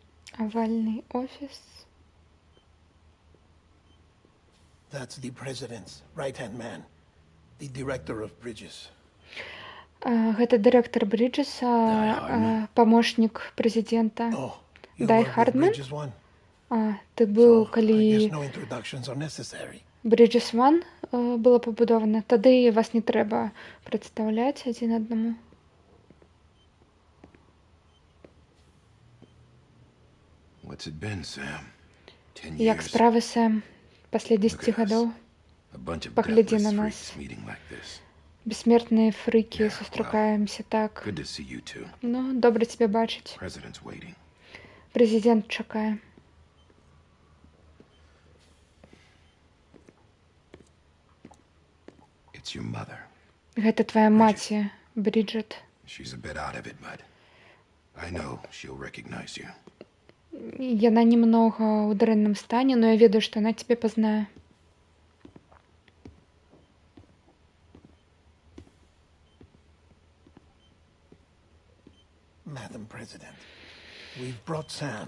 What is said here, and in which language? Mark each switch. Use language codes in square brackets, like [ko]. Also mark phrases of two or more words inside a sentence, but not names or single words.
[ru] Овальный офис. [en] That's the president's right-hand man, the director of bridges. [be] Гэта дырэктар Бриджеса, [ru] помощник президента. [en] Oh, you [be] Дай [en] work with [be] Хардман? [en] Bridges One? [ru] Ты был, [en] So, I [be] калі [en] guess no introductions are necessary. [be] Bridges One было пабудована, тады вас не трэба прадстаўляць адзін аднаму. [en] What's it been, Sam? 10 [be] Як [en] years. [be] справы, Сэм? Пасля 10 гадоў [en] A bunch of [be] паглядзі [en] deathless [be] на [en] freaks [be] нас. [en] meeting like this. [be] Бессмертныя фрыкі, сустракаемся так. [en] Good to see you two. [be] Ну, добра цябе бачыць. [en] President's waiting. [be] Прэзідэнт чакае. [en] It's your mother. [be] Гэта твая маці, Бріджет. [en] She's a bit out of it, but I know she'll recognize you. [be] Яна немного ў дрэнным стане, но я ведаю, што яна цябе пазнае. [en] Madam President, we've brought Sam.